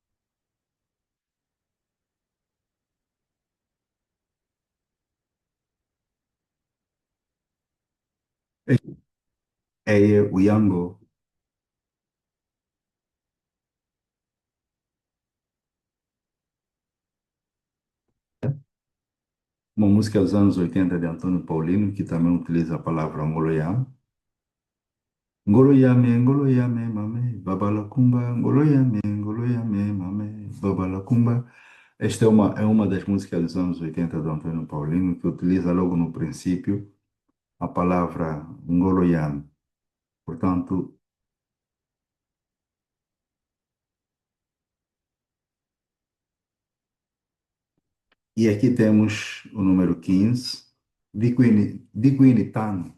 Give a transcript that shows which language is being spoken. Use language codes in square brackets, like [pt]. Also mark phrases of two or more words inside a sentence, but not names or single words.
[pt] É o Yango, uma música dos anos 80 de Antônio Paulino, que também utiliza a palavra Ngoloyam. [kmb] Ngoloyame, Ngoloyame, mame, babalakumba, Ngoloyame, mame, babalakumba. [pt] Esta é uma das músicas dos anos 80 do Antônio Paulino, que utiliza logo no princípio a palavra Ngoloyame. Portanto, e aqui temos o número 15, Diquinitano.